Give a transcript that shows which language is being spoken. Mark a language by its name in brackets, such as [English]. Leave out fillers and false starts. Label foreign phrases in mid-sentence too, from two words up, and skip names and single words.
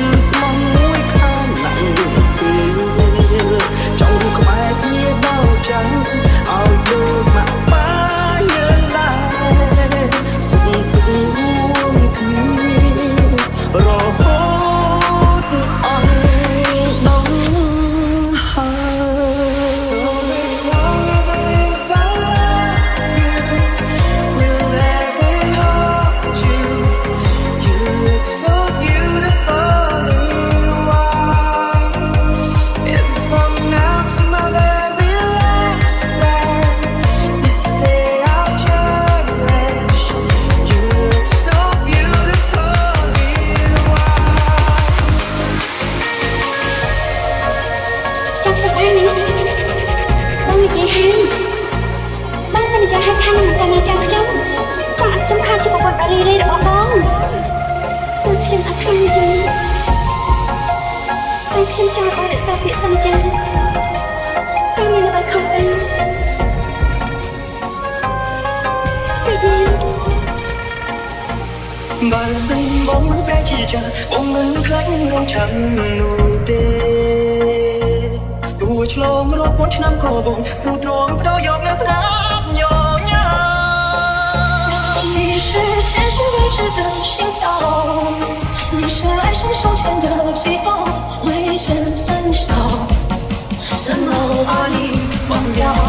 [Khmer] ស្មោះមួយខាងណាស់ពេលចង់ក្បែរគ្នាដល់ចឹងឲ្យលោក មកបានយើងដែរសុខទុក្ខរួមគ្នារហូត អស់ដល់ហើយ [English] So as long as I live I love you will never hold you you look so beautiful in white and from now to my very last breath this day I'll cherish you look so beautiful in white [Khmer] ចាំសិនហើយនេះបងនិយាយហើយបងសន្យាឲ្យខាងនឹងតែមកចាំខ្ញុំចង់អត់សំខាន់ជាប្រពន្ធរីរីរបស់បងពួកខ្ញុំអត់ហ៊ាននិយាយតែខ្ញុំចង់ឲ្យរក្សាពាក្យសន្យាតែមានអ្វីខុសទៅសន្យា បើសិនបងមិនប្រែជាចាបងមិនខ្លាចនឹងរងចាំនោះទេទោះឆ្លងរាប់ពាន់ឆ្នាំក៏បងស៊ូទ្រាំបដោយកនៅត្រាប់ញញើ [Chinese] 你是前世未知的心跳，你是来生胸前的悸动，未曾分晓，怎么把你忘掉？